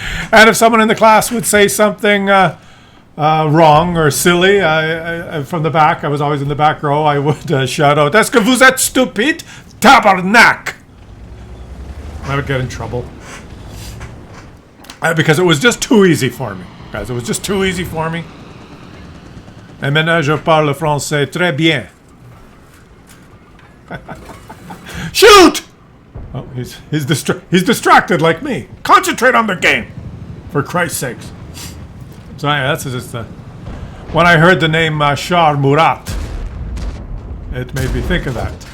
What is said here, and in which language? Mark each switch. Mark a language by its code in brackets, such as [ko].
[en] And if someone in the class would say something wrong or silly, I from the back, I was always in the back row, I would shout out, [fr] "Est-ce que vous êtes stupide? Tabarnak!" [en] I would get in trouble. Because it was just too easy for me. Guys, it was just too easy for me. [fr] Et maintenant, je parle français très bien. [en] Shoot! Oh, he's distracted like me. Concentrate on the game. For Christ's sakes. So yeah, that's just when I heard the name Char Murat, it made me think of that.